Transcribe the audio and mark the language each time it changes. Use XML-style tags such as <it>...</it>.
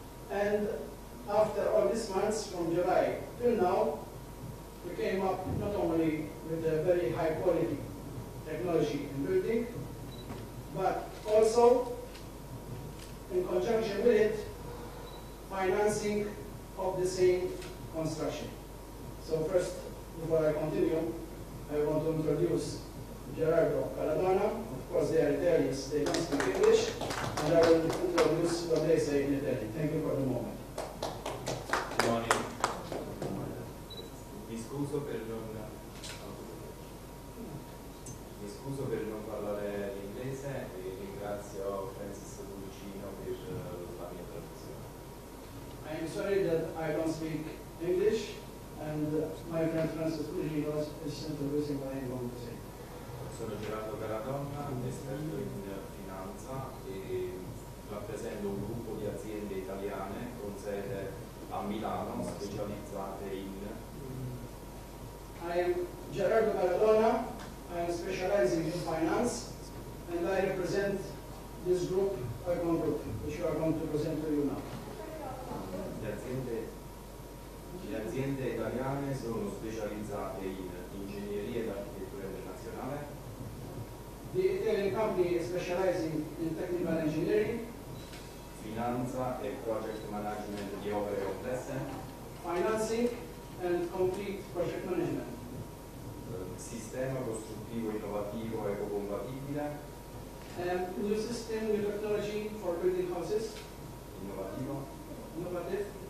<en>And after all these months, from July till now, we came up not only with a very high quality technology in building, but also in conjunction with it, financing of the same construction. So first, before I continue, I want to introduce Gerardo Caradona. Of course, they are Italians, they don't speak English, and I will introduce what they say in Italian. Thank you for the moment. Good morning.</en> <it>Mi scuso per non parlare l'inglese e ringrazio Francis Pulcino per la mia traduzione.</it> <en>I am sorry that I don't speak English, and my friend Francis Pulcino is introducing what I am going to say.</en> <it>Sono Gerardo Caradonna, esperto in finanza e rappresento un gruppo di aziende italiane con sede a Milano specializzate in...</it> <en>I am Gerardo Caradonna. I am specializing in finance, and I represent this group, OIKON Group, which we are going to present to you now.</en> <it>Le aziende italiane sono specializzate in ingegneria ed architettura internazionale.</it> <en>The Italian company is specializing in technical engineering,</en> <it>finanza e project management di opere complesse,</it> <en>financing and complete project management,</en> <it>sistema costruttivo innovativo ecocompatibile,</it> <en>new system, new technology for building houses, innovative,</en>